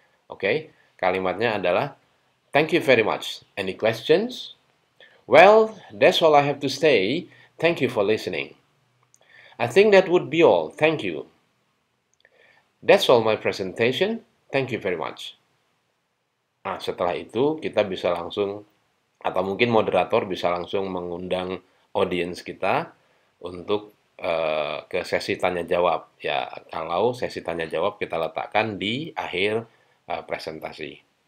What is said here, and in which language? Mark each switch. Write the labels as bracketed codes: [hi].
[id] Oke, kalimatnya adalah [en] thank you very much. Any questions? Well, that's all I have to say. Thank you for listening. I think that would be all. Thank you. That's all my presentation. Thank you very much. [id] Nah, setelah itu kita bisa langsung, atau mungkin moderator bisa langsung mengundang audiens kita untuk ke sesi tanya jawab. Ya, kalau sesi tanya jawab kita letakkan di akhir presentasi.